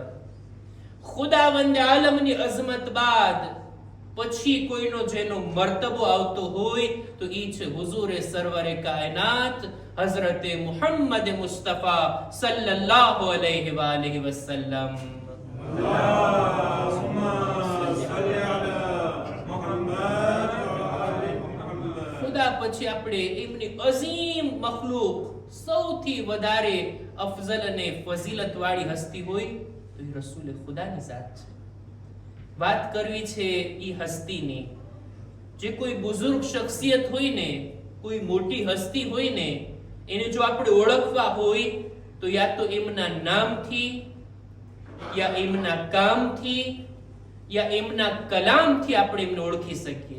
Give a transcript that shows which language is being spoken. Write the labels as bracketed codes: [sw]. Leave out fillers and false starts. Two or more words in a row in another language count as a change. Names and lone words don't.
[gu] ખુદાવંદ આલમની અઝમત બાદ પછી કોઈનો જેનો મર્તબો આવતો હોય તો ઈ છે હુઝુરે સરવરે કાયનાત હઝરતે મુહમ્મદ મુસ્તફા [ar] صلى الله عليه وآله وسلم. اللهم صل على محمد وآل محمد. [gu] ખુદા પછી આપણે એમની અઝીમ મખલૂક સૌથી વધારે અફઝલ અને ફઝીલત વાળી હસ્તી હોય તો એ રસૂલે ખુદાની ઝાત છે. વાત કરવી છે એ હસ્તીની. જે કોઈ બુઝુર્ગ શખ્સિયત હોય ને, કોઈ મોટી હસ્તી હોય ને, એને જો આપણે ઓળખવા હોય તો યા તો એમના નામથી, યા એમના કામથી, યા એમના કલામથી આપણે એમને ઓળખી શકીએ.